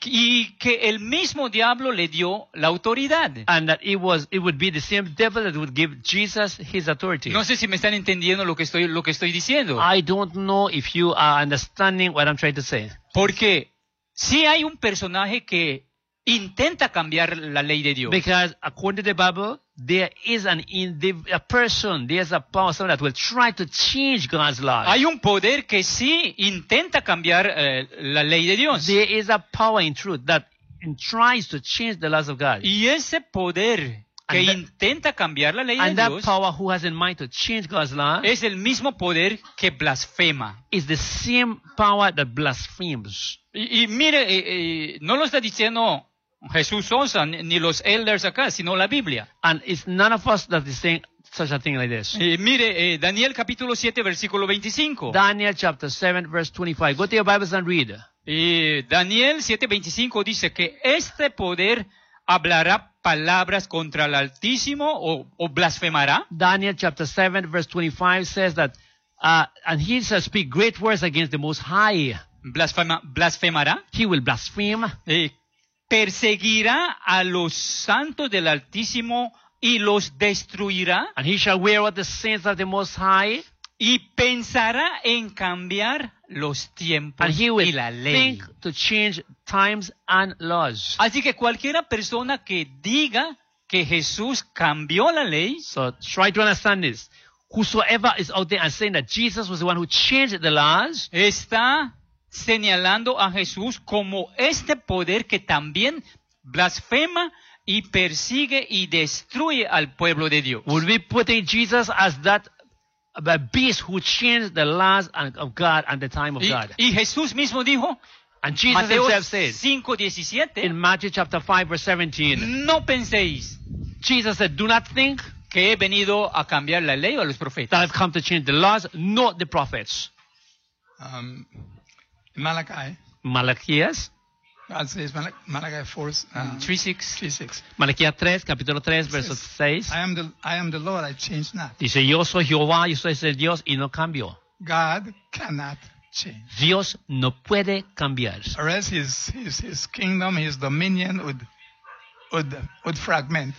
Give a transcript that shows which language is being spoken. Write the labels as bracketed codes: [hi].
[es] Y que el mismo diablo le dio la autoridad. [en] And that it would be the same devil that would give Jesus his authority. [es] No sé si me están entendiendo lo que estoy diciendo. [en] I don't know if you are understanding what I'm trying to say. [es] Porque si hay un personaje que intenta cambiar la ley de Dios. [en] Because according to the Bible, there is an individual, a person, there's a power, someone that will try to change God's law. [es] Hay un poder que sí intenta cambiar la ley de Dios. [en] There is a power in truth that tries to change the laws of God. [es] Y ese poder que [en] that, [es] intenta cambiar la ley [en] and [es] de [en] that [es] Dios [en] power who has in mind to change God's law [es] es el mismo poder que blasfema. [en] Is the same power that blasphemes. [es] Y mire, no lo está diciendo Jesús Sosa ni los elders acá, sino la Biblia. [en] And it's none of us that is saying such a thing like this. [es] Mire, Daniel capítulo 7, versículo 25. [en] Daniel chapter 7, verse 25. Go to your Bibles and read. [es] Daniel 7, 25 dice que este poder hablará palabras contra el Altísimo o blasfemará. [en] Daniel chapter 7, verse 25 says that, and he shall speak great words against the Most High. [es] Blasfemará. [en] He will blaspheme. [es] Perseguirá a los santos del Altísimo y los destruirá. [en] And he shall wear out the saints of the Most High. [es] Y pensará en cambiar los tiempos y la ley. [en] And he will think to change times and laws. [es] Así que cualquiera persona que diga que Jesús cambió la ley. [en] So try to understand this. Whosoever is out there and saying that Jesus was the one who changed the laws. [es] Está señalando a Jesús como este poder que también blasfema y persigue y destruye al pueblo de Dios. [en] Would we put in Jesus as that beast who changed the laws of God and the time of God? [es] Y Jesús mismo dijo, [en] and Jesus [es] Mateo [en] himself said, [es] 5:17, [en] in Matthew chapter 5 verse 17, [es] no penséis, [en] Jesus said, do not think [es] que he venido a cambiar la ley o a los profetas. [en] That I've come to change the laws, not the prophets. [es] Malakías. Malakías 4. 3:6. Malakías 3, capítulo 3, verso 6. [en] I am the Lord, I change not. [es] Dice, yo soy Jehová, yo soy el Dios y no cambio. [en] God cannot change. [es] Dios no puede cambiar. [en] Or else his kingdom, his dominion would fragment.